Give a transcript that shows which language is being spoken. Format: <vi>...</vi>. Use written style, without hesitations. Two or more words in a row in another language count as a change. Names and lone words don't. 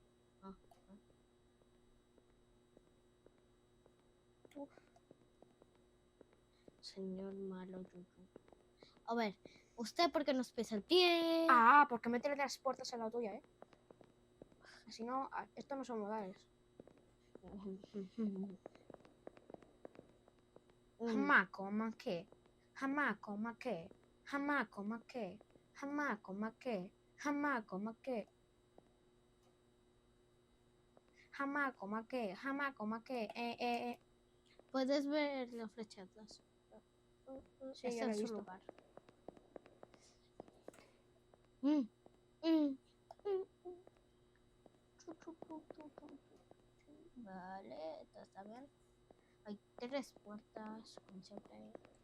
<es>Señor malo, yuyu. A ver, ¿usted por qué nos pisa el pie? Porque me teletransportas a la tuya, ¿eh? Si no, esto no son modales. Hamako, maqué. Hamako, maqué. Hamako, maqué. Hamako, maqué. Hamako, maqué. Hamako, maqué. Hamako, maqué. Puedes ver las flechatas. Sí, Está ya lo en he su visto. lugar. Vale, esto está bien. Hay 3 puertas, como siempre.</es>